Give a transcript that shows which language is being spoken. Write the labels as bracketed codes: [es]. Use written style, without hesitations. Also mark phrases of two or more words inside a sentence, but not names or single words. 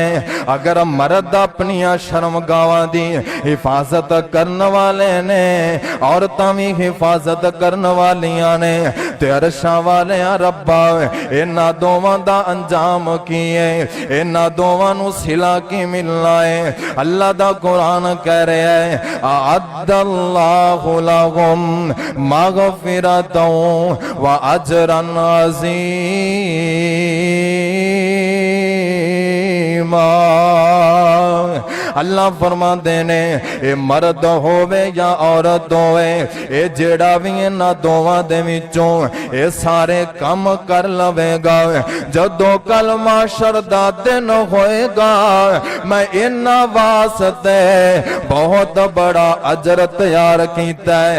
[pa] اگر مرد اپنی شرمگاہاں دی حفاظت کرن والے نے، عورتاں بھی حفاظت کرن والیاں نے. تے عرشاں والے ربا انہاں دوواں دا انجام کی ہے، انہاں دوواں نوں صلہ کی ملنا ہے. اللہ دا قرآن کہہ رہا ہے [ar] أعد الله لهم مغفرة وأجرا عظيما. [pa] اللہ فرماتے نے اے مرد ہووے یا عورت ہووے، اے جیہڑا بھی انہاں دوواں دے وچوں اے سارے کم کر لویگا، جدوں کل محشر دا دن ہوئیگا، میں انہاں واسطے بہت بڑا اجر تیار کیتا ہے.